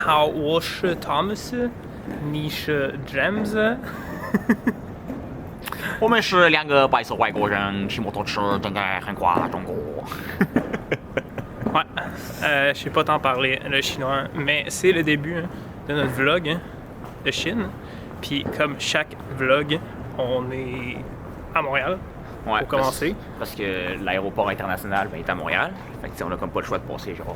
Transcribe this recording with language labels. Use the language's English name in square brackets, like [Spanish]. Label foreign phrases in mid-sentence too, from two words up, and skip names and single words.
[Chinese] 我是 Thomas， 你是 James。我们是两个白色外国人，骑摩托车正在横跨中国。 [French] Ouais, je sais pas t'en parler le chinois, mais c'est le début de notre vlog de Chine. Puis comme chaque vlog, on est à Montréal pour commencer. Parce que l'aéroport international est à Montréal. Fait que on a comme pas le choix de passer genre.